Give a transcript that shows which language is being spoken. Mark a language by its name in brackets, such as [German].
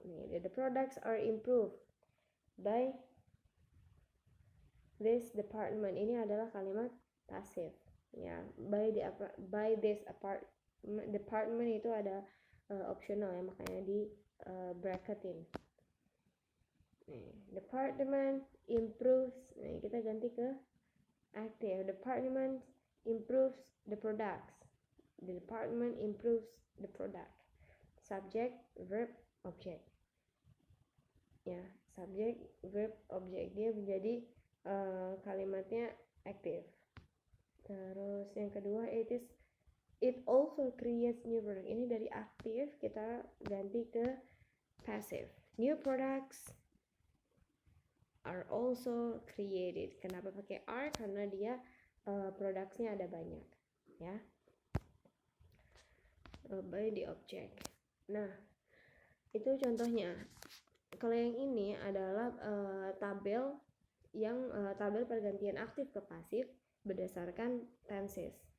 [English] Nih, the products are improved by this department. [Indonesian] Ini adalah kalimat pasif ya. By this department itu ada optional ya, makanya di bracketin. Nih, [English] department improves. [Indonesian] Nih, kita ganti ke active. [English] Department improves the products. The department improves the product. Subject, verb, object. Ya, subject, verb, object. [Indonesian] Dia menjadi kalimatnya active. Terus yang kedua, [English] it also creates new product. [Indonesian] Ini dari aktif kita ganti ke passive. [English] New products are also created. [Indonesian] Kenapa pakai are? Karena dia produknya ada banyak ya. [English] By the object. [Indonesian] Nah, itu contohnya. Kalau yang ini adalah tabel pergantian aktif ke pasif berdasarkan tenses.